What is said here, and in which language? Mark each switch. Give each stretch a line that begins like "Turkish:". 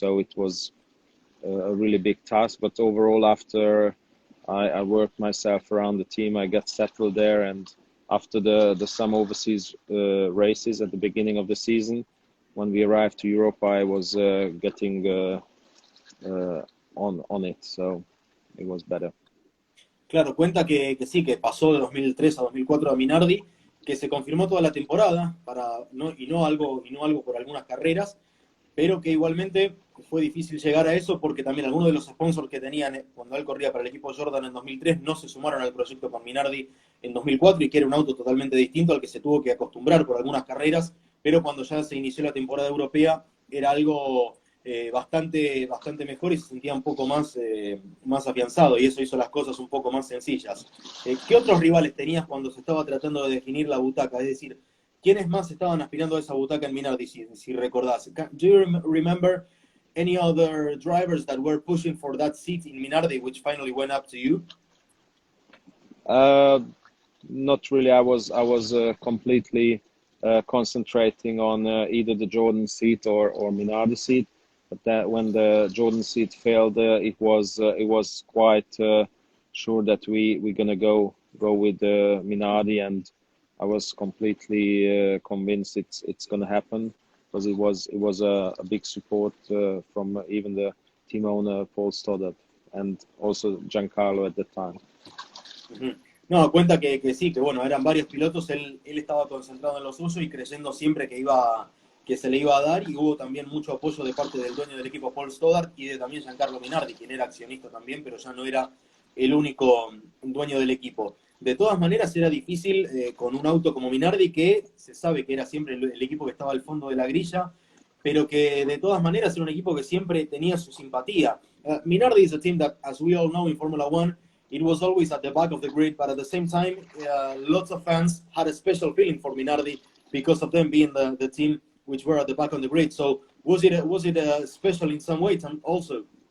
English: So it was a really big task, but overall, after I worked myself around the team, I got settled there, and after the some overseas races at the beginning of the season, when we arrived to Europe, I was getting on it, so it was better.
Spanish: Claro, cuenta que sí, que pasó de 2003 a 2004 a Minardi, que se confirmó toda la temporada y no algo por algunas carreras, pero que igualmente fue difícil llegar a eso porque también algunos de los sponsors que tenían cuando él corría para el equipo Jordan en 2003 no se sumaron al proyecto con Minardi en 2004 y que era un auto totalmente distinto al que se tuvo que acostumbrar por algunas carreras, pero cuando ya se inició la temporada europea era algo bastante mejor y se sentía un poco más afianzado y eso hizo las cosas un poco más sencillas. ¿Qué otros rivales tenías cuando se estaba tratando de definir la butaca? Es decir, ¿quiénes más estaban aspirando a esa butaca en Minardi, si recordás?
English: Do you remember any other drivers that were pushing for that seat in Minardi, which finally went up to you? Not really. I was completely concentrating on either the Jordan seat or Minardi seat. But that when the Jordan seat failed, it was quite sure that we're gonna go with Minardi, and I was completely convinced it's gonna happen, because it was a big support from even the team owner Paul Stoddard and also Giancarlo at the time. Uh-huh.
Spanish: No, cuenta que sí, que bueno, eran varios pilotos, él estaba concentrado en lo suyo y creyendo siempre que se le iba a dar, y hubo también mucho apoyo de parte del dueño del equipo Paul Stoddard y de también Giancarlo Minardi, quien era accionista también, pero ya no era el único dueño del equipo. De todas maneras era difícil con un auto como Minardi, que se sabe que era siempre el equipo que estaba al fondo de la grilla, pero que de todas maneras era un equipo que siempre tenía su simpatía.
English: Minardi is a team that, as we all know in Formula One, it was always at the back of the grid, but at the same time, lots of fans had a special feeling for Minardi because of them being the team which were at the back of the grid. So was it special in some ways also?